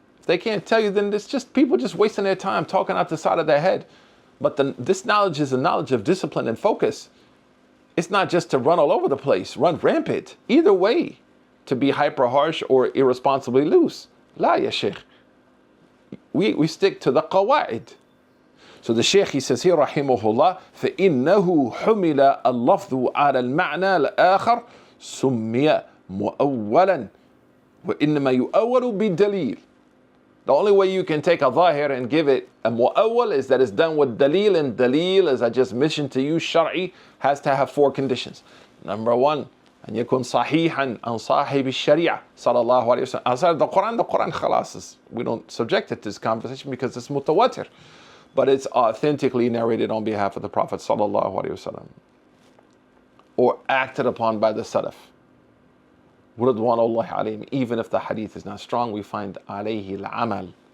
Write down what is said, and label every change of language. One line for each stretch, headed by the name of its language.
English: If they can't tell you, then it's just people just wasting their time talking out the side of their head. But this knowledge is a knowledge of discipline and focus. It's not just to run all over the place, run rampant. Either way, to be hyper harsh or irresponsibly loose. La ya shaykh. We stick to the qawaid. So the shaykh, he says here, rahimahullah,
Arabic: فَإِنَّهُ حُمِلَ اللَّفْظُ عَلَى الْمَعْنَى الْآخَرِ سُمِّيَ مُؤَوَّلًا وَإِنَّمَا يُؤَوَّلُ بِالدَّلِيلِ.
English: The only way you can take a zahir and give it a mu'awwal is that it's done with dalil, and dalil, as I just mentioned to you, shar'i, has to have 4 conditions. Number 1,
Arabic: أن يكون صحيحا عن صاحب الشريعة صلى الله عليه وسلم.
English: Outside the Quran خلاص, we don't subject it to this conversation because it's mutawatir. But it's authentically narrated on behalf of the Prophet sallallahu alaihi wasallam, or acted upon by the Salaf. Ridwanullahi alayhim. Even if the hadith is not strong, we find alayhi al-amal.